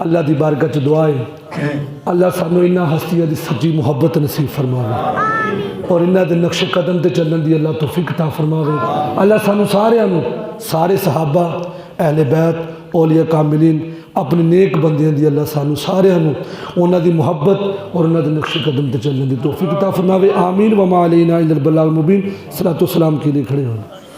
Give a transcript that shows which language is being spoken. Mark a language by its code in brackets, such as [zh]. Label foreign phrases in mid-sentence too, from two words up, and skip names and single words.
[pa] اللہ دی بارگاہ چ دعا ہے اللہ سانوں انہاں ہستیاں دی سچی محبت نصیب فرماوے اور انہاں دے نقشِ قدم تے چلن دی اللہ توفیق عطا فرماوے. اللہ سانوں ساریاں نوں، سارے صحابہ اہلِ بیت اولیا کاملین اپنے نیک بندیاں دی اللہ سانوں ساریاں نوں انہاں دی محبت اور انہاں دے نقشِ قدم تے چلن دی توفیق عطا فرماوے. آمین. [ar] وما علينا إلا البلاغ المبين. [ur] صلاۃ و سلام کے لیے کھڑے ہو.